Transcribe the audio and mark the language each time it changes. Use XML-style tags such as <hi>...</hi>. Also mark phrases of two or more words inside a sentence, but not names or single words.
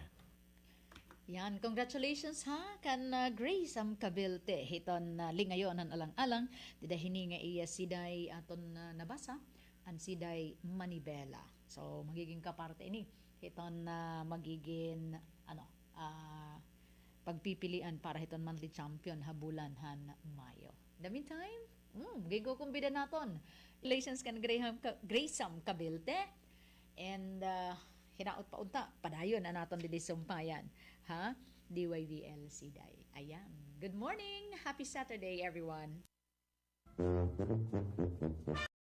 <war>Yan, congratulations ha kan Graysam Cabilte hiton lingayon ang alang-alang dida hini nga iya siday aton nabasa ang siday Manibela. So magiging kaparte ini hiton magiging pagpipilian para hiton monthly champion habulan han Mayo.</war> <en>In the meantime,</en> <war>gigo kumbida naton. Relations kan Graysam Cabilte and hinaot pa unta padayon na naton dili sumpayan ha DYVL Siday.</war> <en>Ayan. Good morning. Happy Saturday everyone.</en>